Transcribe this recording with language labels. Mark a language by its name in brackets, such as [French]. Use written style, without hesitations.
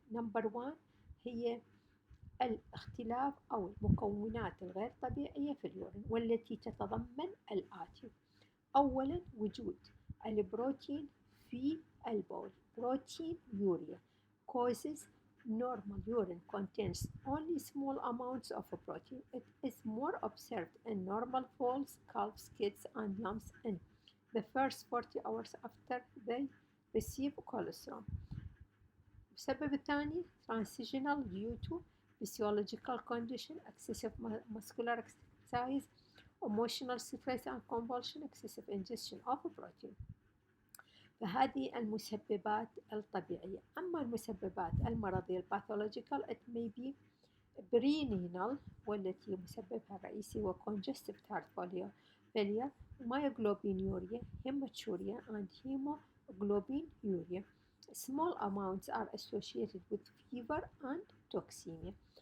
[English] Number 1 [Arabic] هي الاختلاف أو المكونات الغير طبيعية في اليورين والتي تتضمن الآتي. أولاً وجود البروتين في البول. [English] Protein urea causes normal urine contains only small amounts of protein. It is more observed in normal foals, calves, kids, and lambs in the first 40 hours after they receive colostrum. [Arabic] السبب الثاني [English] transitional due to physiological condition, excessive muscular exercise, emotional stress and convulsion, excessive ingestion of protein. [Arabic] فهذه المسببات الطبيعية. أما المسببات المرضية الباثولوجيكال [English] it may be renal [Arabic] والتي مسببها الرئيسي هو [English] congestive heart failure, myoglobinuria, hematuria and hemoglobinuria. Small amounts are associated with fever and toxemia.